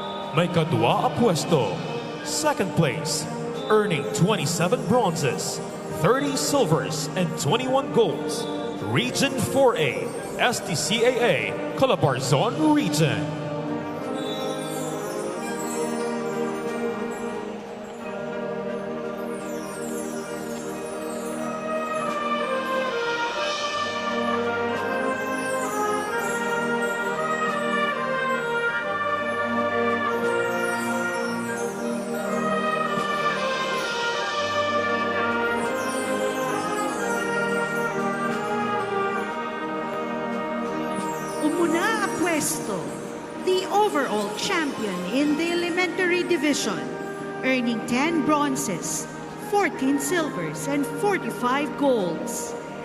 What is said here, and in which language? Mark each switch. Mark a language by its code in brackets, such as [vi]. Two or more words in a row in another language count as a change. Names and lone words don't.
[ilo] May kadwa a pwesto. [en] Second place, earning 27 bronzes, 30 silvers, and 21 golds. Region 4A, STCAA, Calabarzon Region. [ilo] Umuna a pwesto, [en] the overall champion in the elementary division, earning 10 bronzes, 14 silvers, and 45 golds.